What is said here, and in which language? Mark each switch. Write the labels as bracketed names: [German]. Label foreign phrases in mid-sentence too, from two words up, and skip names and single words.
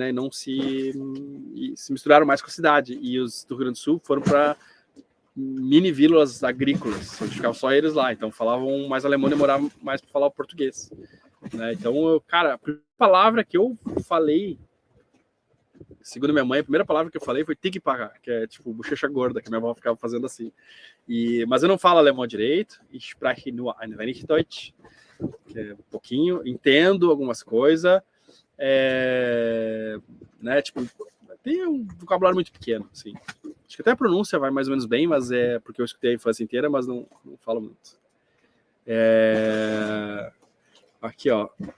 [Portuguese] E não se misturaram mais com a cidade. E os do Rio Grande do Sul foram para mini vilas agrícolas, onde ficavam só eles lá. Então falavam mais alemão e demoravam mais para falar o português. Né? Então, cara, a primeira palavra que eu falei, segundo minha mãe, a primeira palavra que eu falei foi tigpaga, que é tipo bochecha gorda, que minha avó ficava fazendo assim. Mas eu não falo alemão direito, [German] ich spreche nur ein wenig Deutsch, [Portuguese] que é um pouquinho, entendo algumas coisas, né, tipo, tem um vocabulário muito pequeno, assim. Acho que até a pronúncia vai mais ou menos bem, mas é porque eu escutei a infância inteira, mas não falo muito. Aqui, ó.